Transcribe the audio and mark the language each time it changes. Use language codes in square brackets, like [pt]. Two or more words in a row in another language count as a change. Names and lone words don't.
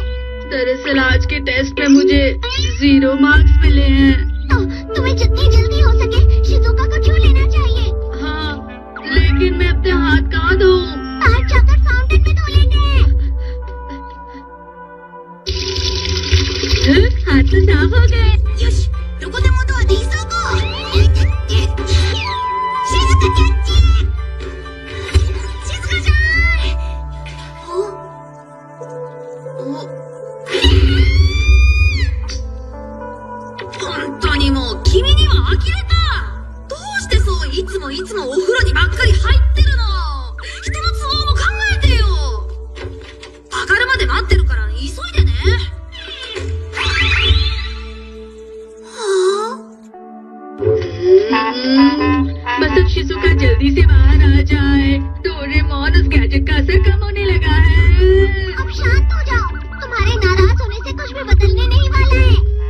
[hi] दरअसल आज के टेस्ट में मुझे 0 मार्क्स मिले हैं। तो तुम्हें जितनी जल्दी हो सके शिजुका को छू लेना चाहिए। हाँ, लेकिन मैं अपने हाथ कहाँ धोऊं? बाहर जाकर फाउंटेन में धो लेंगे। हाथ तो साफ हो गए। [ja] よし、どこでもドアで急ごう。静かキャッチ。静かじゃーい。本当にもう君には呆れた。どうしてそういつもお風呂にばっかり入ってるの。人の都合も考えてよ。上がるまで待ってるから急いでね。 [hi] बस अब शिजुका जल्दी से बाहर आ जाए। डोरेमोन, उस गैजेट का असर कम होने लगा है। अब शांत हो जाओ, तुम्हारे नाराज होने से कुछ भी बदलने नहीं वाला है।